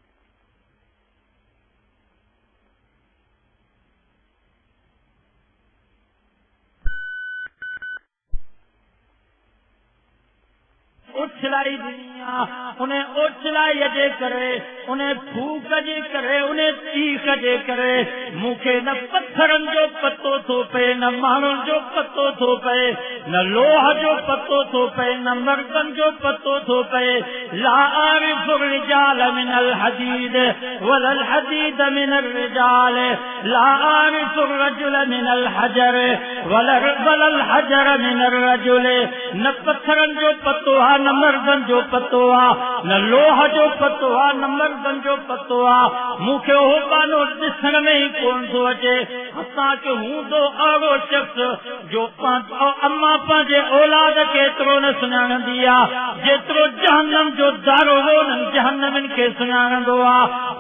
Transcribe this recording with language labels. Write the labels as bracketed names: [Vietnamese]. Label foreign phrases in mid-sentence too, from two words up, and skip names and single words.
[Sindhi] उछलाई दुनिया उन्हें उछलाई जे करे उन्हें फूक जे करे उन्हें चीख जे करे मूंखे न पत्थरन जो पतो थो पे न माण्हुनि जो पतो थो पे न लोह जो पतो थो पे न मर्दन जो पतो थो पे। [Arabic] لا أعرف رجال من الحديد ولا الحديد من الرجال لا أعرف رجل من الحجر ولا الحجر من الرجل. [Sindhi] न पत्थरन जो पतो आहे न मर्दन जो पतो आहे न लोह जो पतो आहे न मर्दन जो पतो आहे। मूंखे हो बानो ॾिसण में ई कोन थो अचे। असांखे हूंदो अहिड़ो शख़्स जो अम्मा पंहिंजे औलाद खे एतिरो न सुञाणंदी आहे जेतिरो जहन्नम जो दारोगो उन्हनि जहन्नमनि खे सुञाणंदो आहे।